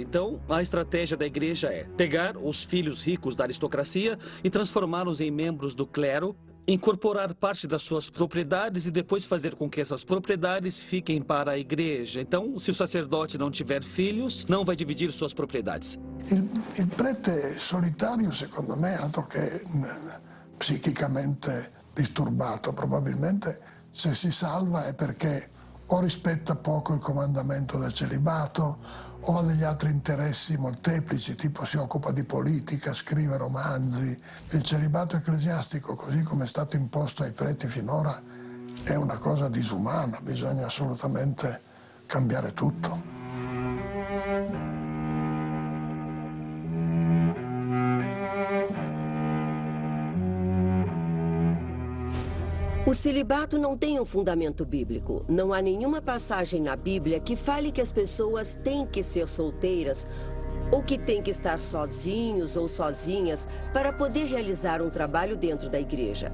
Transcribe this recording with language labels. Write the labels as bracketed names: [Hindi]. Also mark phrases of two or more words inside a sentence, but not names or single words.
[Portuguese] Então, a estratégia da igreja é pegar os filhos ricos da aristocracia e transformá-los em membros do clero, incorporar parte das suas propriedades e depois fazer com que essas propriedades fiquem para a igreja. Então, se o sacerdote não tiver filhos, não vai dividir suas propriedades. [Italian] Il prete solitario, secondo me, altro che psichicamente disturbato, probabilmente se si salva è perché o rispetta poco il comandamento del celibato o ha degli altri interessi molteplici, tipo si occupa di politica, scrive romanzi. Il celibato ecclesiastico, così come è stato imposto ai preti finora, è una cosa disumana, bisogna assolutamente cambiare tutto. [Portuguese] O celibato não tem um fundamento bíblico. Não há nenhuma passagem na Bíblia que fale que as pessoas têm que ser solteiras ou que têm que estar sozinhos ou sozinhas para poder realizar um trabalho dentro da igreja.